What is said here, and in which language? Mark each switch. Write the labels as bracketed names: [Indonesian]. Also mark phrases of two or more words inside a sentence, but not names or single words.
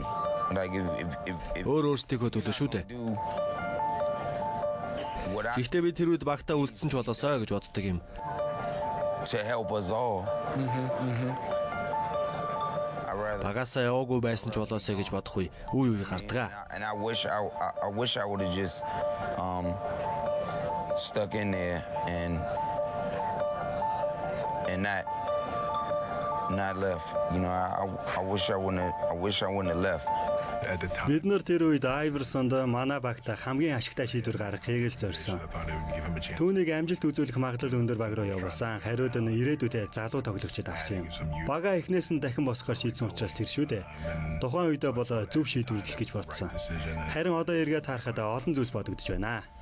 [Mongolian] Өөрөөсдийнхөө төлөө шүү дээ. Гэхдээ би тэр үед багтаа үлдсэн ч болоосоо гэж боддог юм. Багасаа яваагүй байсан ч болоосоо гэж бодох үе үе гардаг. [English] Stuck in there and not left. You know, I wish I wouldn't have left. [Mongolian] Бид нар тэр үед Iverson-д манай багта хамгийн ашигтай шийдвэр гаргахыг л зорьсон. Түүнийг амжилт үзүүлэх магадлал өндөр баг руу явуулсан. Хариуд нь ирээдүйдээ залуу тоглогчид авсан юм. Бага эхнээс нь дахин босгохоор шийдсэн учраас тэр шүү дээ. Тухайн үедээ бол зөв шийдвэрлэл гэж бодсон. Харин одоо эргээд харахад олон зүйлс бодогдож байна.